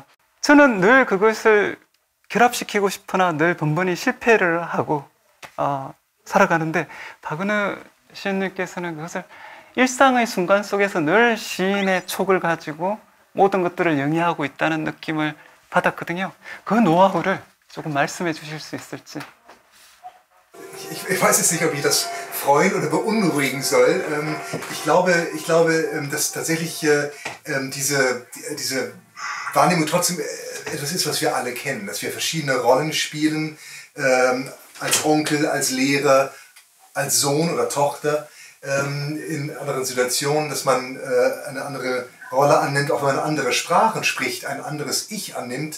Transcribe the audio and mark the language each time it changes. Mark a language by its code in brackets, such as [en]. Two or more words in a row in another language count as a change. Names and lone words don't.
[ko] 저는 늘 그것을 결합시키고 싶으나 늘 번번이 실패를 하고 살아가는데, 박은호 시인님께서는 그것을 일상의 순간 속에서 늘 시인의 촉을 가지고 모든 것들을 영위하고 있다는 느낌을 받았거든요. 그 노하우를 조금 말씀해 주실 수 있을지. [de] Ich weiß jetzt nicht, ob ich das freuen oder beunruhigen soll. Ich glaube, dass tatsächlich diese Wahrnehmung trotzdem etwas ist, was wir alle kennen, dass wir verschiedene Rollen spielen, als Onkel, als Lehrer, als Sohn oder Tochter, in anderen Situationen, dass man eine andere Rolle annimmt, auch wenn man andere Sprachen spricht, ein anderes Ich annimmt.